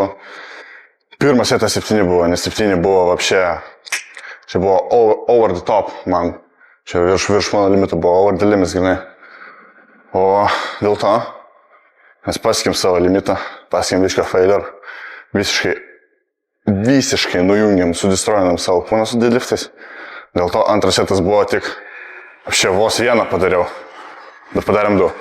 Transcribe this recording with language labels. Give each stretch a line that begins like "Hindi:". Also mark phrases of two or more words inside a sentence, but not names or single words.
Lithuanian: Pirmas setas 7 buvo, nes 7 buvo vapšė, čia buvo
English: over the top man.
Lithuanian: Čia virš mano limito buvo
English: over the limits,
Lithuanian: grinai. O dėl to mes pasiekėm savo limitą, pasiekėm viską failure, visiškai nujungėm, sudestrojinom savo kūną su deadliftais. Dėl to antras setas buvo tik, aš vos vieną padariau, bet padarėm 2.